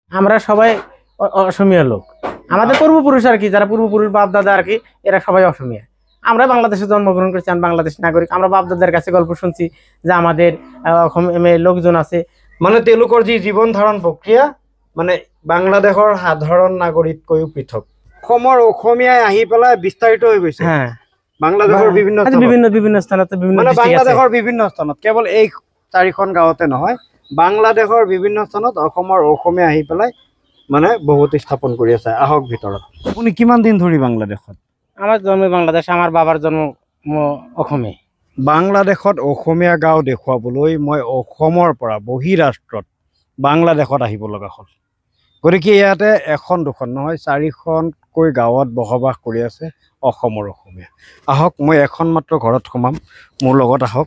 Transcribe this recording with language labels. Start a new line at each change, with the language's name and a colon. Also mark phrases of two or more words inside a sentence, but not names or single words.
Bangla: আমরা সবাই অসমীয়া লোক। আমাদের পূর্বপুরুষ আর কি, যারা পূর্বপুরুষ বাপ দাদা আর কি, এরা সবাই অসমীয়া। আমরা বাংলাদেশে জন্মগ্রহণ করেছি, আমি বাংলাদেশ নাগরিক। আমরা বাপ দাদার কাছে গল্প শুনছি যে আমাদের অসমীয়া লোকজন আছে।
Assamese: মানে তেওঁলোকৰ যি জীৱন ধাৰণ প্ৰক্ৰিয়া মানে বাংলাদেশৰ সাধাৰণ নাগৰিকতকৈও পৃথক। অসমৰ অসমীয়াই আহি পেলাই বিস্তাৰিত হৈ গৈছে। হ্যাঁ, বাংলাদেশৰ বিভিন্ন বিভিন্ন স্থানত, মানে বাংলাদেশৰ বিভিন্ন স্থানত, কেৱল এই 4খন গাঁৱতে নহয়, বাংলাদেশৰ বিভিন্ন স্থানত অসমৰ অসমীয়া আহি পেলাই মানে বহুতে স্থাপন কৰি আছে। আহক ভিতৰত। আপুনি কিমান দিন ধৰি বাংলাদেশত?
Bangla: আমার জন্ম বাংলাদেশ, আমার বাবার জন্ম অসমে।
Assamese: বাংলাদেশত অসমীয়া গাঁও দেখুৱাবলৈ মই অসমৰ পৰা বহিৰাষ্ট্ৰত বাংলাদেশত আহিব লগা হ'ল। গতিকে ইয়াতে এখন দুখন নহয় 4খনকৈ গাঁৱত বসবাস কৰি আছে অসমৰ অসমীয়া। আহক মই এখন মাত্ৰ ঘৰত সোমাম, মোৰ লগত আহক।